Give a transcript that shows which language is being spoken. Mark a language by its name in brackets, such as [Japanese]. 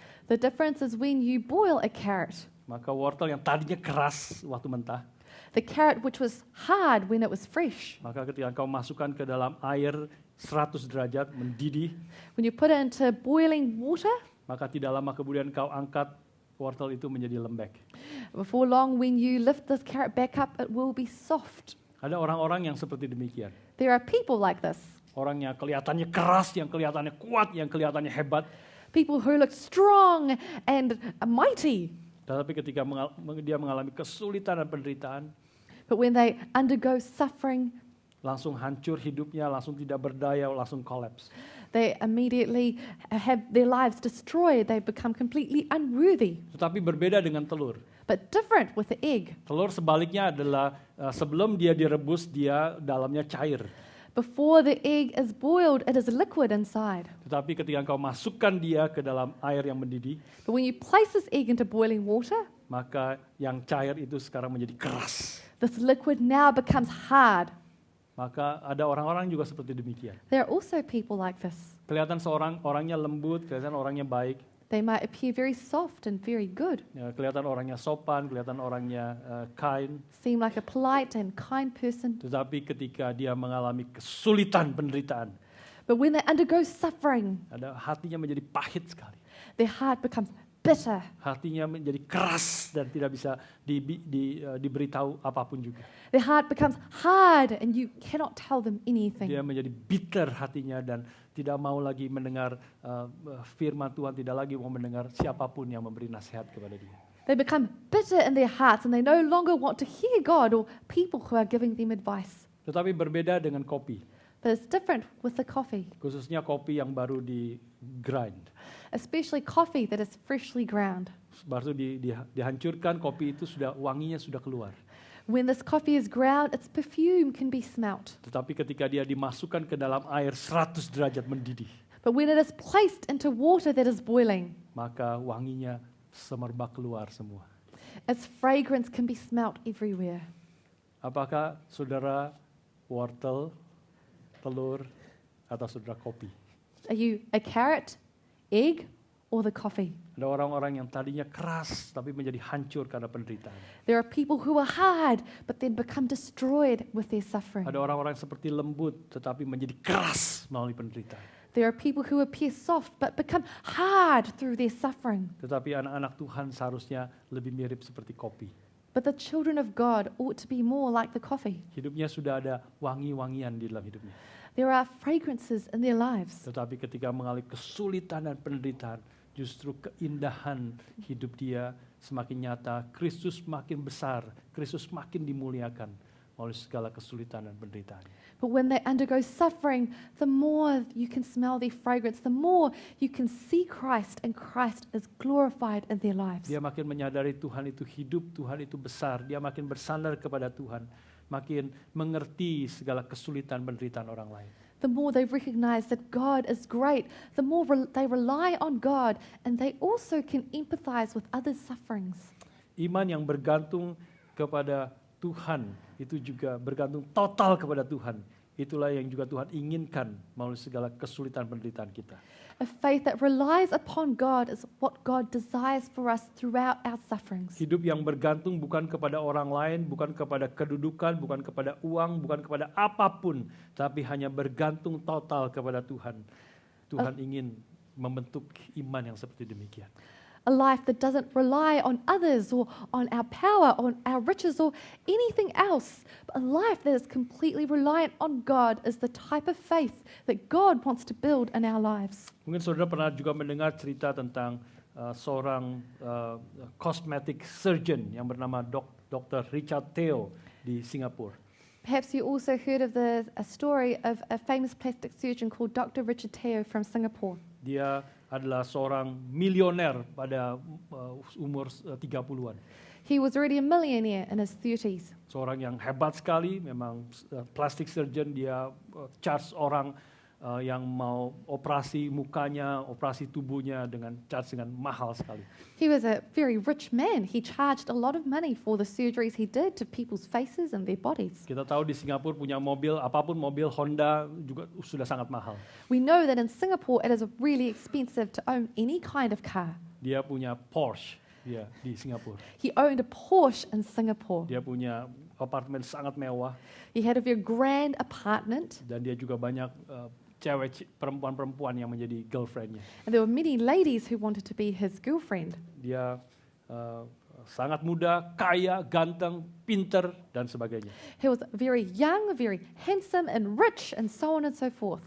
[English] The difference is when you boil a carrot. [Indonesian] maka wortel yang tadinya keras waktu mentah, [English] The carrot which was hard when it was fresh. [Indonesian] maka ketika engkau masukkan ke dalam air 100 derajat mendidih, [English] When you put it into boiling water, [Indonesian] maka tidak lama kemudian engkau angkat wortel itu menjadi lembek. [English] before long when you lift this carrot back up, it will be soft. [Indonesian] Ada orang-orang yang seperti demikian. [English] There are people like this. [Indonesian] Orang yang kelihatannya keras, yang kelihatannya kuat, yang kelihatannya hebat. [English] People who look strong and mighty. [Indonesian] Tetapi ketika dia mengalami kesulitan dan penderitaan, [English] But when they undergo suffering, [Indonesian] langsung hancur hidupnya, langsung tidak berdaya, langsung collapse. [English] they immediately have their lives destroyed. They become completely unworthy. [Indonesian] Tetapi berbeda dengan telur. [English] But different with the egg. [Indonesian] Telur sebaliknya adalah sebelum dia direbus, dia dalamnya cair. [English] Before the egg is boiled, it is liquid inside. [Indonesian] Tetapi ketika engkau masukkan dia ke dalam air yang mendidih, [English] But when you place this egg into boiling water, [Indonesian] maka yang cair itu sekarang menjadi keras. [English] this liquid now becomes hard. [Indonesian] Maka ada orang-orang juga seperti demikian. [English] There are also people like this. [Indonesian] Kelihatan orangnya lembut, kelihatan orangnya baik, [English] They might appear very soft and very good, [Indonesian] ya, kelihatan orangnya sopan, kelihatan orangnya kind. [English] seem like a polite and kind person. [Indonesian] Tetapi ketika dia mengalami kesulitan, penderitaan, [English] But when they undergo suffering, [Indonesian] ada hatinya menjadi pahit sekali. [English] their heart becomes bitter. [Indonesian] Hatinya menjadi keras dan tidak bisa diberitahu apapun juga. [English] Their heart becomes hard and you cannot tell them anything. [Indonesian] Dia menjadi bitter hatinya dan tidak mau lagi mendengar firman Tuhan, tidak lagi mau mendengar siapapun yang memberi nasihat kepada dia. [English] They become bitter in their hearts and they no longer want to hear God or people who are giving them advice. [Indonesian] Tetapi berbeda dengan kopi, [English] But it's different with the coffee, [Indonesian] khususnya kopi yang baru di grind. [English] especially coffee that is freshly ground. [Indonesian] Baru dihancurkan, kopi itu wanginya sudah keluar. [English] When this coffee is ground, its perfume can be smelt. [Indonesian] Tetapi ketika dia dimasukkan ke dalam air 100 derajat mendidih, [English] But when it is placed into water that is boiling, [Indonesian] maka wanginya semerbak keluar semua. [English] its fragrance can be smelt everywhere. [Indonesian] Apakah saudara wortel, telur, atau saudara kopi? [English] Are you a carrot, egg, or the coffee? [Indonesian] Ada orang-orang yang tadinya keras tapi menjadi hancur karena penderitaan. [English] There are people who are hard but then become destroyed with their suffering. [Indonesian] Ada orang-orang seperti lembut tetapi menjadi keras melalui penderitaan. [English] There are people who appear soft but become hard through their suffering. [Indonesian] Tetapi anak-anak Tuhan seharusnya lebih mirip seperti kopi. [English] But the children of God ought to be more like the coffee. [Indonesian] Hidupnya sudah ada wangi-wangian di dalam hidupnya. [English] There are fragrances in their lives. [Indonesian] Tetapi ketika mengalami kesulitan dan penderitaan, justru keindahan hidup dia semakin nyata. Kristus makin besar, Kristus makin dimuliakan oleh segala kesulitan dan penderitaan. [English] But when they undergo suffering, the more you can smell their fragrance, the more you can see Christ, and Christ is glorified in their lives. [Indonesian] Dia makin menyadari Tuhan itu hidup, Tuhan itu besar. Dia makin bersandar kepada Tuhan, makin mengerti segala kesulitan penderitaan orang lain. [English] the more they recognize that God is great, the more they rely on God, and they also can empathize with others' sufferings. [Indonesian] Iman yang bergantung kepada Tuhan itu juga bergantung total kepada Tuhan. Itulah yang juga Tuhan inginkan melalui segala kesulitan penderitaan kita. [English] A faith that relies upon God is what God desires for us throughout our sufferings. [Indonesian] Hidup yang bergantung bukan kepada orang lain, bukan kepada kedudukan, bukan kepada uang, bukan kepada apapun, tapi hanya bergantung total kepada Tuhan. Tuhan ingin membentuk iman yang seperti demikian. [English] A life that doesn't rely on others or on our power, on our riches or anything else. But a life that is completely reliant on God is the type of faith that God wants to build in our lives. [Indonesian] Mungkin saudara pernah juga mendengar cerita tentang seorang cosmetic surgeon yang bernama Dr. Richard Teo di Singapura. [English] Perhaps you also heard of a story of a famous plastic surgeon called Dr. Richard Teo from Singapore. [Indonesian] Dia adalah seorang milioner pada umur 30-an. [English] He was already a millionaire in his 30s. [Indonesian] Seorang yang hebat sekali, memang plastic surgeon, dia charge orang yang mau operasi mukanya, operasi tubuhnya dengan mahal sekali. [English] He was a very rich man. He charged a lot of money for the surgeries he did to people's faces and their bodies. [Indonesian] Kita tahu di Singapura punya mobil, apapun mobil Honda juga sudah sangat mahal. [English] We know that in Singapore it is really expensive to own any kind of car. [Indonesian] Dia punya Porsche dia di Singapura. [English] He owned a Porsche in Singapore. [Indonesian] Dia punya apartemen sangat mewah. [English] He had a very grand apartment. [Indonesian] Dan dia juga banyak perempuan-perempuan yang menjadi girlfriend-nya. [English] And there were many ladies who wanted to be his girlfriend. [Indonesian] Dia sangat muda, kaya, ganteng, pinter, dan sebagainya. [English] He was very young, very handsome and rich and so on and so forth.